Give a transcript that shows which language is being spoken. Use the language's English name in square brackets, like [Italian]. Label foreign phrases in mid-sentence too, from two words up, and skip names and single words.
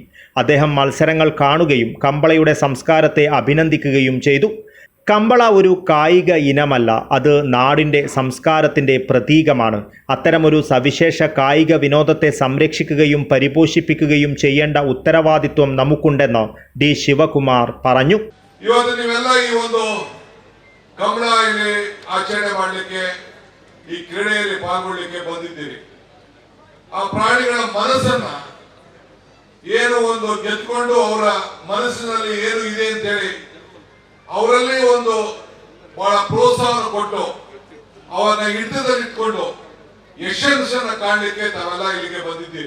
[Malayalam] അദ്ദേഹം മത്സരങ്ങൾ കാണുകയും കമ്പളയുടെ സംസ്കാരത്തെ അഭിനന്ദിക്കുകയും ചെയ്തു. കമ്പള ഒരു കായിക ഇനമല്ല, അത് നാടിൻ്റെ സംസ്കാരത്തിൻ്റെ പ്രതീകമാണ്. അത്തരമൊരു സവിശേഷ കായിക വിനോദത്തെ സംരക്ഷിക്കുകയും പരിപോഷിപ്പിക്കുകയും ചെയ്യേണ്ട ഉത്തരവാദിത്വം നമുക്കുണ്ടെന്ന് ಡಿ ಶಿವಕುಮಾರ್ പറഞ്ഞു. [Kannada] ಇವತ್ತು ನೀವೆಲ್ಲ ಈ ಒಂದು ಕಮಲ ಇಲ್ಲಿ ಆಚರಣೆ ಮಾಡಲಿಕ್ಕೆ ಈ ಕ್ರೀಡೆಯಲ್ಲಿ ಪಾಲ್ಗೊಳ್ಳಿಕ್ಕೆ ಬಂದಿದ್ದೀರಿ. ಆ ಪ್ರಾಣಿಗಳ ಮನಸ್ಸನ್ನ ಏನು ಒಂದು ಗೆದ್ಕೊಂಡು ಅವರ ಮನಸ್ಸಿನಲ್ಲಿ ಏನು ಇದೆ ಅಂತ ಹೇಳಿ ಅವರಲ್ಲಿ ಒಂದು ಬಹಳ ಪ್ರೋತ್ಸಾಹವನ್ನು ಕೊಟ್ಟು ಅವನ್ನ ಹಿಡಿತದಲ್ಲಿಟ್ಕೊಂಡು ಯಶಸ್ಸನ್ನ ಕಾಣಲಿಕ್ಕೆ ತಾವೆಲ್ಲ ಇಲ್ಲಿಗೆ ಬಂದಿದ್ದೀರಿ.